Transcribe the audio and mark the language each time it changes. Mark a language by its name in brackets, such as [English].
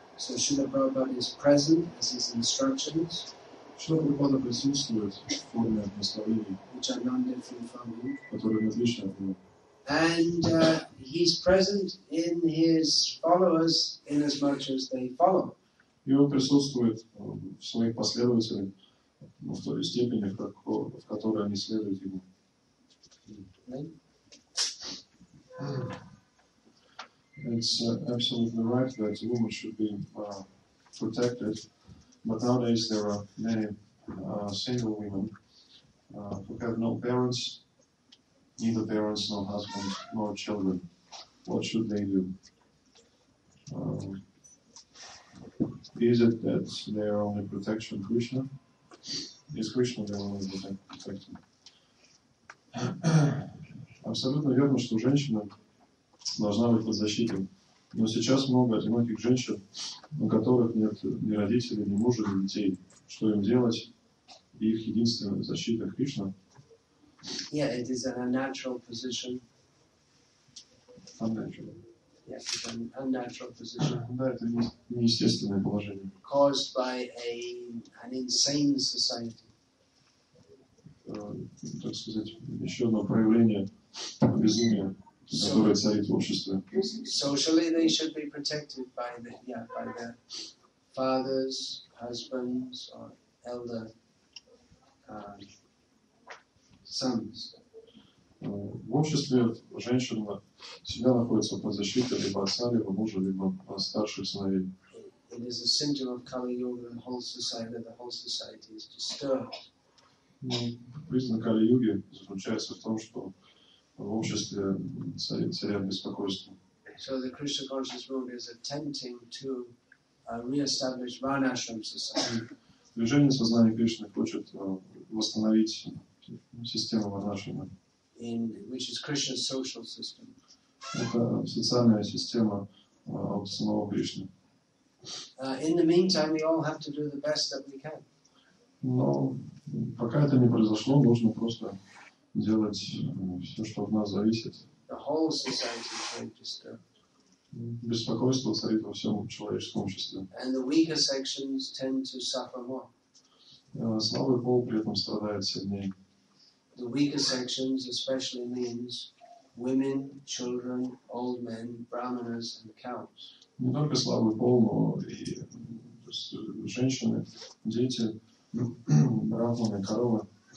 [English] So Srila Prabhupada is present as his instructions, [Russian] Шрила Прабхупада присутствует в форме наставлений, [English] which are non-different from him. [Russian] которые не отличны от него. [English] And he's present in his followers in as much as they follow. [Russian] И он присутствует в своих последователях в той степени, в которой они следуют ему. [English] It's absolutely right that women should be protected, but nowadays there are many single women who have no parents, neither parents, no husband, nor children. What should they do? Is it that they are only protection Krishna? Is Krishna their only protection? [Russian] Абсолютно верно, что женщина должна быть под защитой. Но сейчас много одиноких женщин, у которых нет ни родителей, ни мужа, ни детей. Что им делать? И их единственная защита Кришна. [English] Yeah, it is an unnatural position. Unnatural. Yes, it's an unnatural position. [Russian] Да, это неестественное положение. [English] Caused by an insane society. [Russian] Так сказать, еще одно проявление безумия, которое царит в обществе. [English] Socially, they should be protected by their fathers, husbands, or elder sons. [Russian] В обществе женщина всегда находится под защитой либо отца, либо мужа, либо старших сыновей. [English] It is a symptom of Kali Yuga, the whole society is disturbed. [Russian] Признак Кали-юги заключается в том, что в обществе царят беспокойство. [English] So the Krishna conscious movement is attempting to re-establish varnashram society. [Russian] Движение сознания Кришны хочет восстановить систему варнашрама. [English] Which is Krishna's social system. [Russian] Это социальная система от самого Кришны. [English] In the meantime, we all have to do the best that we can. [Russian] Но пока это не произошло, нужно просто делать все, что от нас зависит. [English] The whole society is very disturbed. [Russian] Беспокойство царит во всем человеческом обществе. [English] And the weaker sections tend to suffer more. [Russian] Слабый пол при этом страдает сильнее. [English] The weaker sections especially means women, children, old men, brahmanas and cows. [Russian] Не только слабый пол, но и женщины, дети, брахманы, коровы.